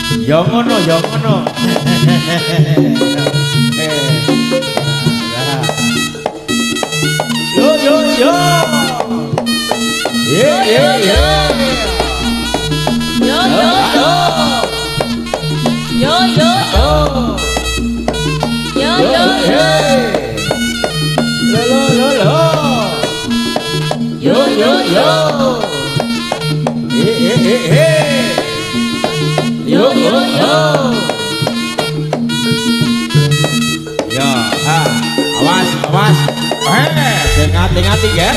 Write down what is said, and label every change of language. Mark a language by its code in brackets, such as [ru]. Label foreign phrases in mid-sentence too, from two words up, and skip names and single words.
[jv] Yo ngono, yo ngono. Yo yo yo. Ye ye ye. Yo yo yo. Yo yo yo. Yo yo yo. Lo lo lo lo. Yo yo yo. Yo yo yo. Ya, ha. Awas, awas. Ngati-ngati ya.